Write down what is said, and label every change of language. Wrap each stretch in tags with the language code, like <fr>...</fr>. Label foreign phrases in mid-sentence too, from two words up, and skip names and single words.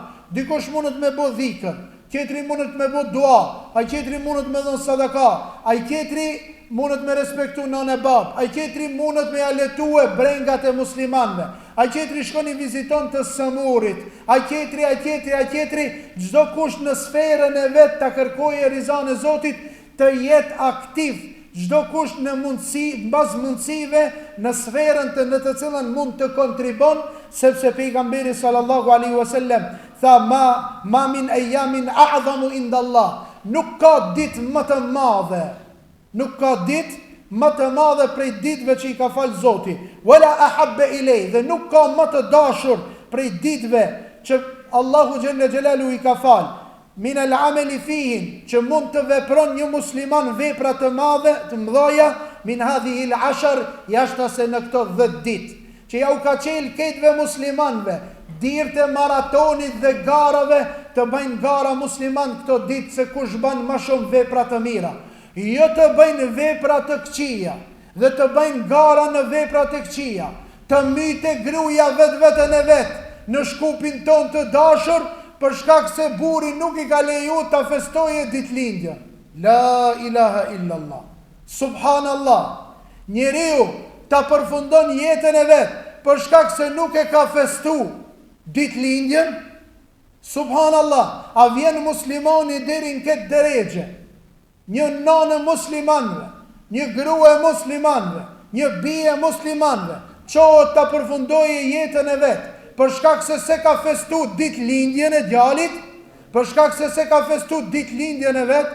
<sq>Dikush mundet me bë dhikr, tjetri mundet me bë dua, ai tjetri mundet me dhon sadaka, ai tjetri mundet me respektu nën e bab, ai tjetri mundet me aletue brengat e muslimanëve, ai tjetri shkon i viziton të sëmurit, ai tjetri, çdo kush në sferën e vet ta kërkojë rizan e Zotit, të jetë aktiv, çdo kush në mundësi, mbas mundësive, në sferën në të cilën mund të kontribon, sepse pejgamberi sallallahu</sq> <ar>عليه وسلم tha ما من أيام أعظم عند الله,</ar> <sq>nuk ka ditë më të madhe, nuk ka ditë më të madhe prej ditëve që i ka fal Zoti,</sq> <ar>ولا أحب إلي,</ar> <sq>dhe nuk ka më të dashur prej ditëve që Allahu</sq> <ar>جل جلاله</ar> <sq>i ka fal,</sq> <ar>من العمل فيهن,</ar> <sq>që mund të vepron një musliman vepra të madhe, të mëdha,</sq> <ar>من هذه العشر,</ar> <sq>jashta se në këto 10 ditë, që ja u ka qelë ketëve muslimanve, dirtë e maratonit dhe garave, të bëjnë gara musliman këto ditë se kush bën më shumë vepra të mira. Jo të bëjnë vepra të këqija, dhe të bëjnë gara në vepra të këqija, të myte gruaja vetën e vet në shkupin ton të dashur, për shkak se burri nuk i ka leju ta festojë ditëlindjen.</sq> <ar>لا إله إلا الله. سبحان الله.</ar> <sq>Njeriu ta përfundon jetën e vet për shkak se nuk e ka festu ditëlindjen.</sq> <ar>Subhanallah.</ar> <sq>A vjen muslimani deri në këtë drejtë? Një nanë muslimanëve, një grua e muslimanëve, një bie e muslimanëve, çohet ta përfundojë jetën e vet për shkak se ka festu ditëlindjen e djalit, për shkak se ka festu ditëlindjen e vet.</sq>